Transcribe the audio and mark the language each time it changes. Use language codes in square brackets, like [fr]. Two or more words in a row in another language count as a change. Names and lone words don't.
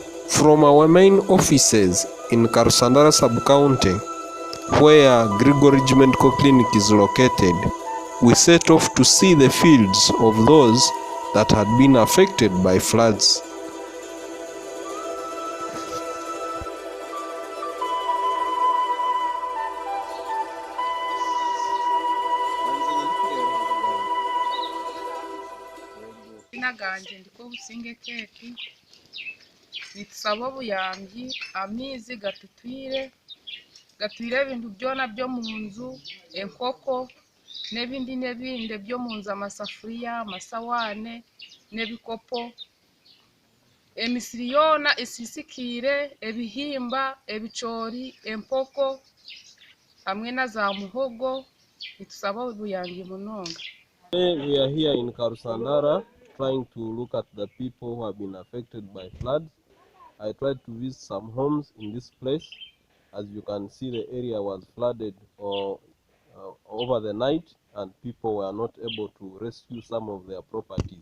[en] From our main offices in KARUSANDARA SUBCOUNTY, where Grigor Regimental Clinic is located, we set off to see the fields of those that had been affected by floods. [nyn] Naganje ndiko businge keki nitusaba obuyambi amizi gatutwire ibintu byona byo mu nzu, enkoko n'ebindi byo mu nzu, amasafuriya, amasawane n'ebikopo, emisiri yona isisikire, ebihimba, ebicori, empoko hamwe na za muhogo. Nitusaba obuyambi munonga. [en] We are here in KARUSANDARA trying to look at the people who have been affected by floods. I tried to visit some homes in this place. As you can see, the area was flooded over the night, and people were not able to rescue some of their properties.